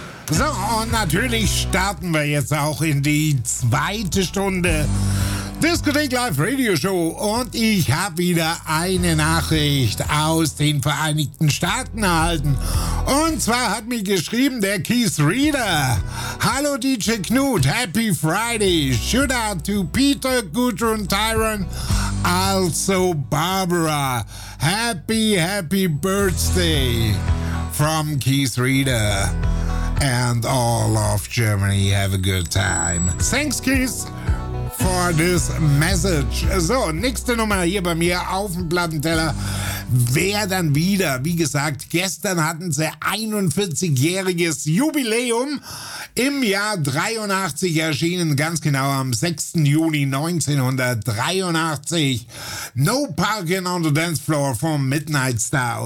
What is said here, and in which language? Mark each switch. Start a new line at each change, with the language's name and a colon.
German: So, und natürlich starten wir jetzt auch in die zweite Stunde Diskothek Live Radio Show. Und ich habe wieder eine Nachricht aus den Vereinigten Staaten erhalten. Und zwar hat mir geschrieben der Keith Reader.
English: Hallo DJ Knut, Happy Friday. Shout out to Peter, Gudrun, Tyron, also Barbara. Happy, happy birthday from Keith Reader. And all of Germany have a good time. Thanks, Keith, for this message.
German: So, nächste Nummer hier bei mir auf dem Plattenteller. Wer dann wieder? Wie gesagt, gestern hatten sie 41-jähriges Jubiläum. Im Jahr 83 erschienen, ganz genau am 6. Juni 1983, No Parking on the Dance Floor von Midnight Star.